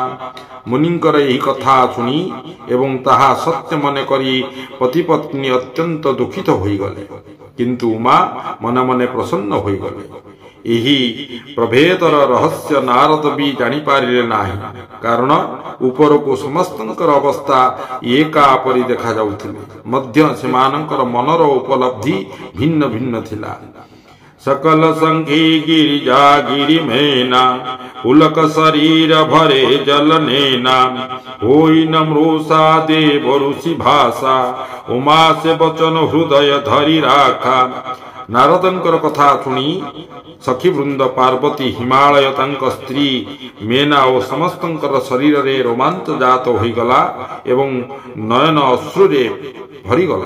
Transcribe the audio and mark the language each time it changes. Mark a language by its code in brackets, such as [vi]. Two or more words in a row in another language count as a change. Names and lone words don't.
[or] ମୁନିଙ୍କର ଏହି କଥା ଶୁଣି ଏବଂ ତାହା ସତ୍ୟ ମନେ କରି ପତି ପତ୍ନୀ ଅତ୍ୟନ୍ତ ଦୁଃଖିତ ହୋଇଗଲେ, କିନ୍ତୁ ଉମା ମନେ ମନେ ପ୍ରସନ୍ନ ହୋଇଗଲେ। ଏହି ପ୍ରଭେଦର ରହସ୍ୟ ନାରଦ ବି ଜାଣି ପାରିଲେ ନାହିଁ, କାରଣ ଉପରକୁ ସମସ୍ତଙ୍କର ଅବସ୍ଥା ଏକା ପରି ଦେଖା ଯାଉଥିଲେ, ମଧ୍ୟ ସେମାନଙ୍କର ମନର ଉପଲବ୍ଧି ଭିନ୍ନ ଭିନ୍ନ ଥିଲା। [awa] सकल संगी गिरिजा गिरि मेना, पुलक शरीर भरे जल नेना। होई न मृषा देव ऋषि भाषा, उमा से वचन हृदय धरि राखा। [or] ନାରଦଙ୍କର କଥା ଶୁଣି ସଖୀ ବୃନ୍ଦ ପାର୍ବତୀ, ହିମାଳୟ ତାଙ୍କ ସ୍ତ୍ରୀ ମେନା ଆଉ ସମସ୍ତଙ୍କର ଶରୀର ରେ ରୋମାଞ୍ଚ ଜାତ ହୋଇଗଲା ଏବଂ ନୟନ ଅଶ୍ରୁରେ ଭରିଗଲା।